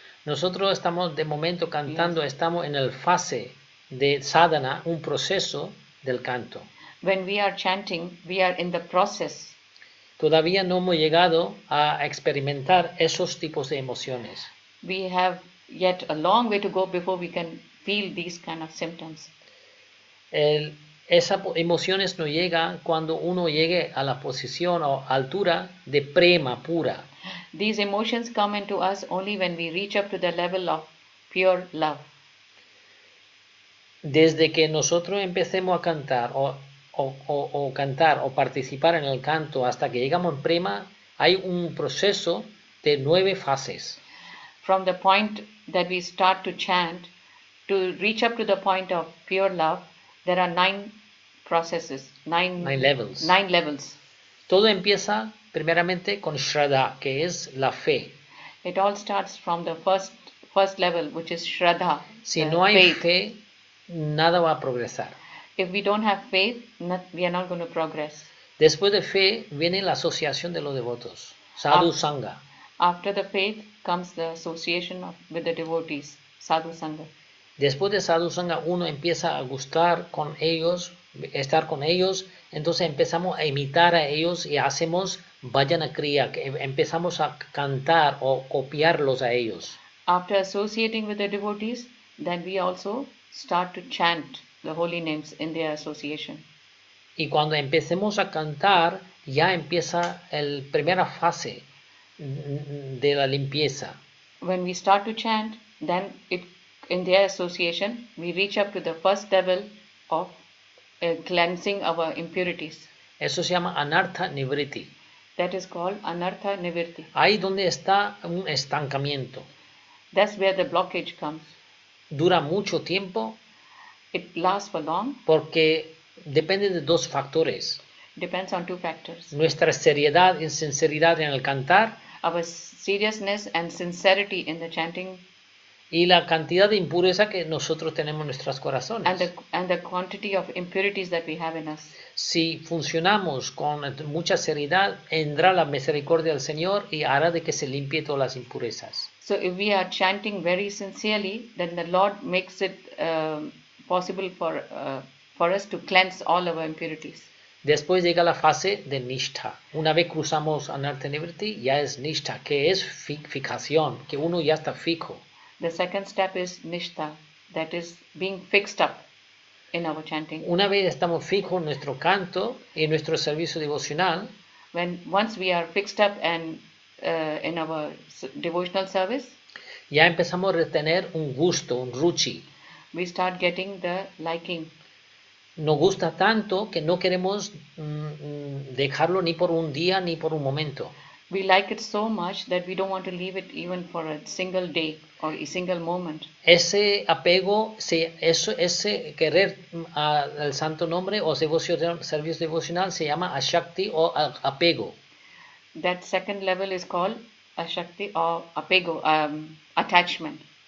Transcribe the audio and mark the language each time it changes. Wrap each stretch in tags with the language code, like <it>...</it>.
<es>Nosotros estamos de momento cantando, estamos en el fase de sadhana, un proceso del canto.</es> <en>When we are chanting, we are in the process.</en> <es>Todavía no hemos llegado a experimentar esos tipos de emociones.</es> <en>We have yet a long way to go before we can feel these kind of symptoms.</en> <es>Esas emociones no llegan cuando uno llegue a la posición o altura de prema pura.</es> <en>These emotions come into us only when we reach up to the level of pure love.</en> <es>Desde que nosotros empecemos a cantar o cantar o participar en el canto hasta que llegamos en prema, hay un proceso de 9 fases.</es> <en>From the point that we start to chant to reach up to the point of pure love, there are 9 processes, 9 levels. 9 levels.</en> <es>Todo empieza primeramente con Shraddha, que es la fe.</es> <en>It all starts from the first level, which is Shraddha.</en> <es>Si no hay fe, nada va a progresar.</es> <en>If we don't have faith, we are not going to progress.</en> <es>Después de fe viene la asociación de los devotos, Sadhu Sangha.</es> <en>After the faith comes the association with the devotees, Sadhu Sangha.</en> <es>Después de Sadhu Sangha uno empieza a gustar con ellos, estar con ellos, entonces empezamos a imitar a ellos y hacemos Bhajana Kriya, que empezamos a cantar o copiarlos a ellos.</es> <en>After associating with the devotees, then we also start to chant the holy names in their association.</en> <es>Y cuando empecemos a cantar, ya empieza la primera fase de la limpieza.</es> <en>When we start to chant, then in their association, we reach up to the first level of cleansing our impurities.</en> <es>Eso se llama Anartha Nivriti.</es> <en>That is called Anartha Nivriti.</en> <es>Ahí donde está un estancamiento.</es> <en>That's where the blockage comes.</en> <es>dura mucho tiempo</es> <en>It lasts for long.</en> <es>porque depende de dos factores.</es> <en>Depends on two factors.</en> <es>Nuestra seriedad y sinceridad en el cantar</es> <en>Our seriousness and sincerity in the chanting,</en> <es>y la cantidad de impureza que nosotros tenemos en nuestros corazones.</es> <en>and the quantity of impurities that we have in us.</en> <es>Si funcionamos con mucha seriedad, vendrá la misericordia del Señor y hará de que se limpie todas las impurezas.</es> <en>So if we are chanting very sincerely, then the Lord makes it possible for us to cleanse all our impurities.</en> <es>Después llega la fase de nishtha. Una vez cruzamos anartha nivritti, ya es nishtha, que es fijación, que uno ya está fijo.</es> <en>The second step is nishtha, that is being fixed up in our chanting.</en> <es>Una vez estamos fijos en nuestro canto y en nuestro servicio devocional,</es> <en>Once we are fixed up and in our devotional service,</en> <es>ya empezamos a tener un gusto, un ruchi.</es> <en>we start getting the liking.</en> <es>Nos gusta tanto que no queremos dejarlo ni por un día ni por un momento.</es> <en>We like it so much that we don't want to leave it even for a single day or a single moment.</en> <es>Ese apego, ese querer al Santo Nombre o servicio devocional se llama ashakti o apego.</es> <en>That second level is called ashakti or apego, attachment.</en>